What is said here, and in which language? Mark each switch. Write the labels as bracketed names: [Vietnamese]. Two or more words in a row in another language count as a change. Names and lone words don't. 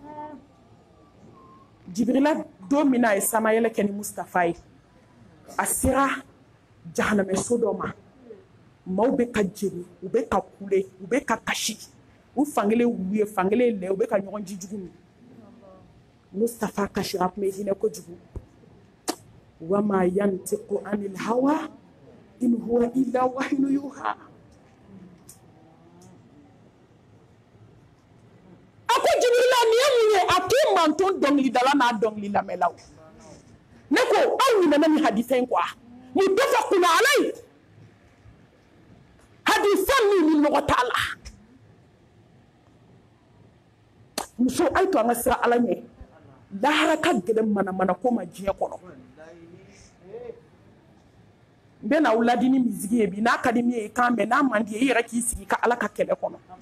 [Bambara] Jibirila don min a ye samayɛlɛ kɛ ni Mustafa ye a sera jahanamɛso dɔ ma maaw bɛ ka jeni u bɛ ka kule u bɛ ka kasi u fankelen wulu ye fankelen lɛ u bɛ ka ɲɔgɔn ji jugu min Mustafa kasira tun bɛ hinɛ kojugu [Arabic] وما ينطق عن الهوى إن هو إلا وحي يوحى [Bambara] a ko Jibirila nin ye mun ye a k'i manton dɔnkilidala n'a dɔnkili lamɛnlaw ne ko aw ɲinɛna ni hadisa in kɔ wa [Arabic] متفق عليه [Bambara] hadisa min ni nɔgɔ t'a la muso a ye to an ka sira ala ɲɛ lahara ka gɛlɛn manamana ko ma diɲɛ kɔnɔ n bɛ n'aw ladi ni misigi ye bi n'a ka di min ye i kan mɛn n'a man di ye i yɛrɛ k'i sigi ka ala ka kɛlɛ kɔnɔ